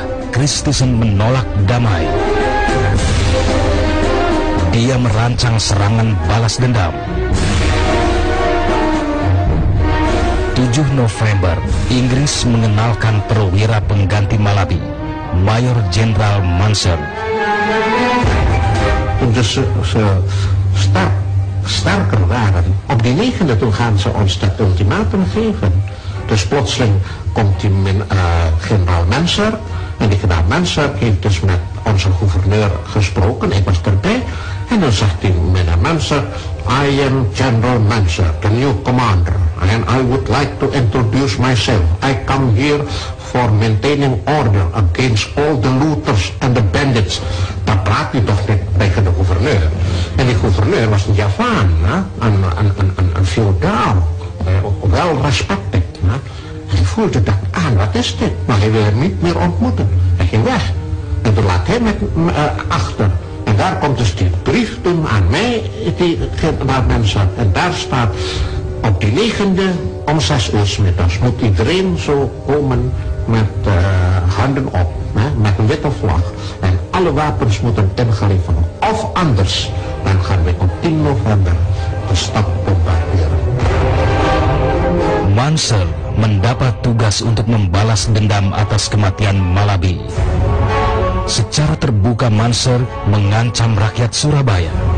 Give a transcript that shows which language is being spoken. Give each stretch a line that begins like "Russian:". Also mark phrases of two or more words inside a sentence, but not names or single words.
Indonesian: Christensen menolak damai. Dia merancang serangan balas dendam. 7 November, Inggris mengenalkan perwira pengganti Malaby, Mayor Jenderal Munster.
Dutch: Toen ze sterker waren, op die 9e toen gaan ze ons dat ultimatum geven. Dus plotseling komt die generaal Munster. En die generaal Munster heeft dus met onze gouverneur gesproken. Ik was erbij. En dan zegt die meneer Munster,
English: I am General Munster, the new commander. And I would like to introduce myself. I come here for maintaining order against all the looters and the bandits.
Dutch: Dan praat hij toch tegen de gouverneur. En die gouverneur was een Javaan, een feodaal, wel respected. Hij voelde dat aan, wat is dit? Maar hij wil hem niet meer ontmoeten. Hij ging weg. En toen laat hij met achter. En daar komt dus die brief toen aan mij, naar mensen. En daar staat, op die 9e om 6 uur 's middags moet iedereen zo komen met handen op, met een witte vlag. En alle wapens moeten ingeleverd worden. Of anders, dan gaan we op 10 november de stad bombarderen.
Indonesian: Munster mendapat tugas untuk membalas dendam atas kematian Malaby. Secara terbuka Munster mengancam rakyat Surabaya.